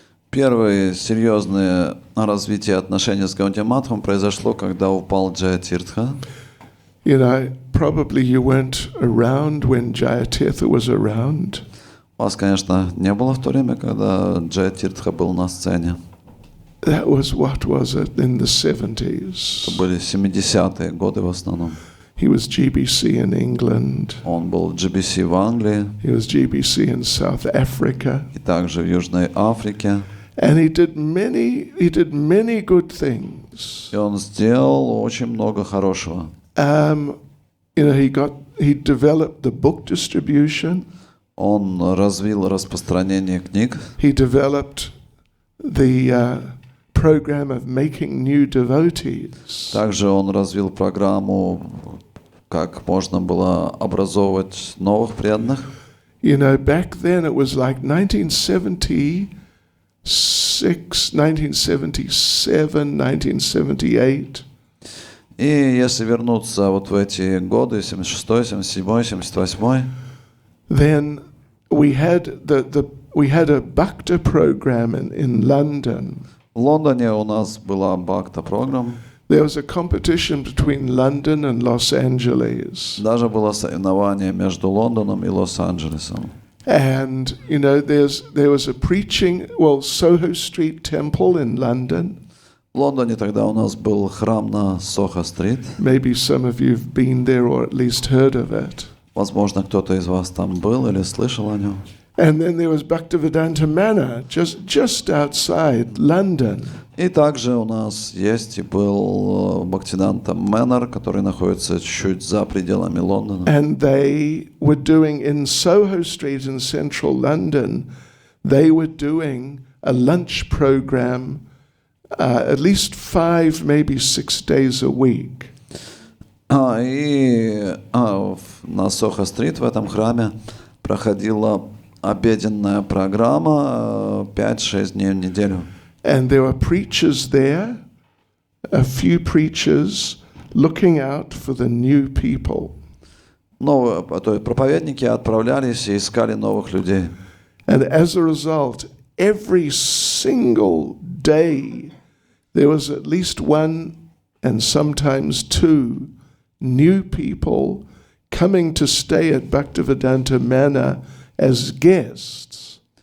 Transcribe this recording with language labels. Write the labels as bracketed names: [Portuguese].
[Russian] Первое серьезное развитие отношений с Гаудия Матхом произошло, когда упал Джаятиртха. [English] You know, probably you weren't around when Jayatirtha was around. [Russian] Вас, конечно, не было в то время, когда Джаятиртха был на сцене. [English] That was, what was it, in the 70s? [Russian] Это были 70-е годы в основном. [English] He was GBC in England. [Russian] Он был в GBC в Англии. [English] He was GBC in South Africa. [Russian] И также в Южной Африке. [English] And he did many good things. [Russian] И он сделал очень много хорошего. [English] You know, he developed the book distribution. [Russian] Он развил распространение книг. [English] He developed the program of making new devotees. [Russian] Также он развил программу, как можно было образовывать новых преданных. [English] You know, back then it was like 1976, 1977, 1978. [Russian] И если вернуться вот в эти годы, 76-й, 77-й, 78-й, [English] then we had a Bhakti program in London. [Russian] в Лондоне у нас была Бхакта программа. [English] There was a competition between London and Los Angeles. [Russian] Даже было соревнование между Лондоном и Лос-Анджелесом. [English] And, you know, there was a preaching, Soho Street Temple in London. [Russian] В Лондоне тогда у нас был храм на Сохо-стрит. [English] Maybe some of you have been there or at least heard of it. [Russian] Возможно, кто-то из вас там был или слышал о нем. [English] And then there was Bhaktivedanta Manor, just outside London. [Russian] И также у нас есть и был Бхактивиданта Манор, который находится чуть за пределами Лондона. [English] And they were doing in Soho Street in central London, they were doing a lunch program at least 5, maybe 6 days a week. [Russian] На Сохо-стрит в этом храме проходила обеденная программа 5-6 дней в неделю. [English] And there were preachers there, a few preachers looking out for the new people. [Russian] То есть проповедники отправлялись и искали новых людей. [English] And as a result, every single day there was at least one and sometimes two new people coming to stay at Bhaktivedanta Manor as guests.